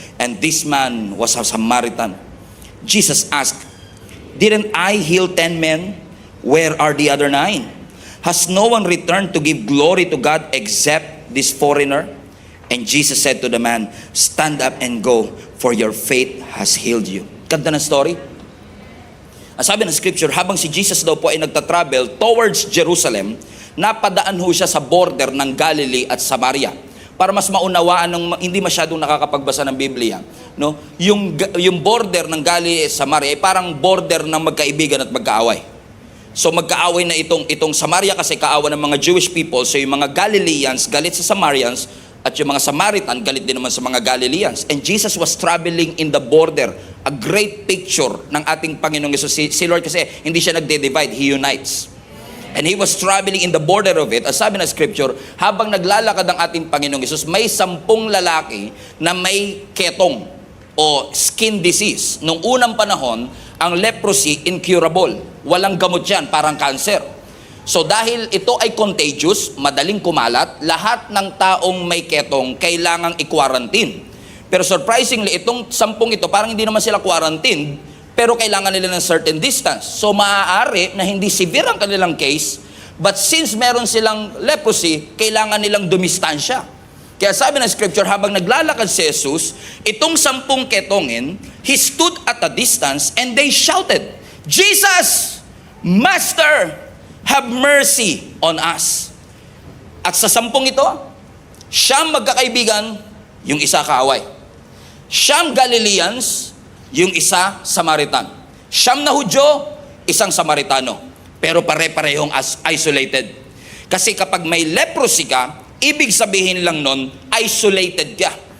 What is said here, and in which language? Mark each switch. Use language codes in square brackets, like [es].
[en] And this man was a Samaritan. Jesus asked, Didn't I heal 10 men? Where are the other 9? Has no one returned to give glory to God except this foreigner? And Jesus said to the man, stand up and go, for your faith has healed you. [tl] Ganda ng story. Ang sabi ng scripture, habang si Jesus daw po ay nagtatravel towards Jerusalem, napadaan ho siya sa border ng Galilee at Samaria. Para mas maunawaan ng hindi masyadong nakakapagbasa ng Biblia, no? Yung border ng Galilee at Samaria ay parang border ng magkaibigan at magkaaway. So magkaaway na itong Samaria kasi kaawa ng mga Jewish people. So yung mga Galileans galit sa Samaritans, at yung mga Samaritan galit din naman sa mga Galileans. [en] And Jesus was traveling in the border. A great picture [tl] ng ating Panginoong Yesus. Si Lord kasi hindi siya nagde-divide, [en] He unites. And He was traveling in the border of it. [tl] As sabi ng scripture, habang naglalakad ang ating Panginoong Yesus, may 10 lalaki na may ketong o skin disease. Nung unang panahon, ang leprosy incurable. Walang gamot yan, parang cancer. So dahil ito ay contagious, madaling kumalat, lahat ng taong may ketong kailangang i-quarantine. Pero surprisingly, itong 10 ito, parang hindi naman sila quarantine, pero kailangan nila ng certain distance. So maaari na hindi severe ang kanilang case, but since meron silang leprosy, kailangan nilang dumistansya. Kaya sabi ng scripture, habang naglalakad si Jesus, itong 10 ketongin, [en] he stood at a distance and they shouted, Jesus, Master, have mercy on us. [tl] At sa 10 ito, siyam magkakaibigan, yung isa kaaway. Siyam Galileans, yung isa Samaritan. Siyam na Hudyo, isang Samaritano. Pero pare-parehong isolated. Kasi kapag may leprosy ka, ibig sabihin lang nun, isolated ka.